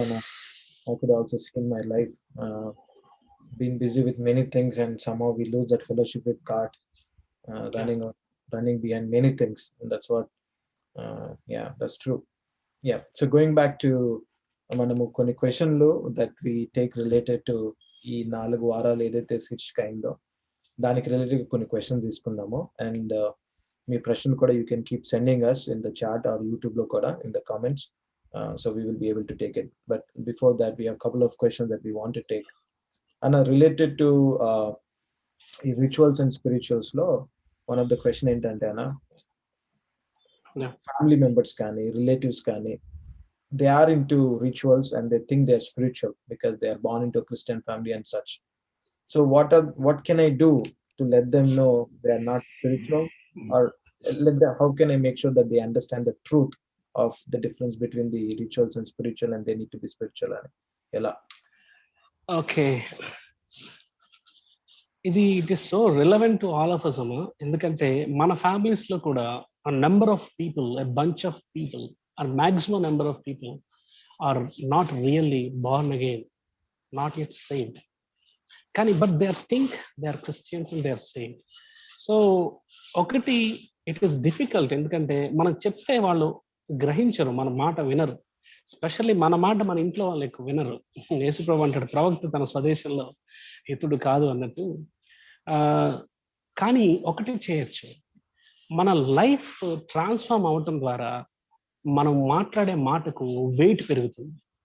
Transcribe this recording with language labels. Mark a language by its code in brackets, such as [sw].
[en] And I could also see in my life being busy with many things, and somehow we lose that fellowship with God, running behind many things, and that's what yeah, that's true. Yeah, so going back to [te] మనము కొన్ని క్వశ్చన్లు [en] that we take related to [te] ఈ 4 వారాలు ఏదైతే switch కైందో దానికి related కొన్ని questions తీసుకుందాము. [en] and [te] మీ ప్రశ్నలు కూడా [en] You can keep sending us in the chat or YouTube లో కూడా in the comments, so we will be able to take it. But before that we have couple of questions that we want to take. And related to ఈ rituals and spirituals లో one of the question [te] ఏంటంటే అన్న, [en] Family members కానీ relatives కానీ they are into rituals and they think they are spiritual because they are born into a Christian family and such. So what can I do to let them know they are not spiritual, or how can I make sure that they understand the truth of the difference between the rituals and spiritual, and they need to be spiritual? [te] Ela [en] okay, it is so relevant to all of us amma, [te] endukante mana families lo kuda [en] a number of people, a bunch of people, or maximum number of people are not really born again, not yet saved. But they think they are Christians and they are saved. [te] So ఒకటి, [en] it is difficult [te] ఎందుకంటే మనం చెప్తే వాళ్ళు గ్రహించరు, మన మాట వినరు. Specially మన మాట మన ఇంట్లో వాళ్ళు ఎక్కువ వినరు. యేసుప్రభు అంటాడు, ప్రవక్త తన స్వదేశంలో హితుడు కాదు అన్నట్టు. కానీ ఒకటి చేయొచ్చు, మన లైఫ్ ట్రాన్స్ఫార్మ్ అవటం ద్వారా మనం మాట్లాడే మాటకు వెయిట్ పెరుగుతుంది.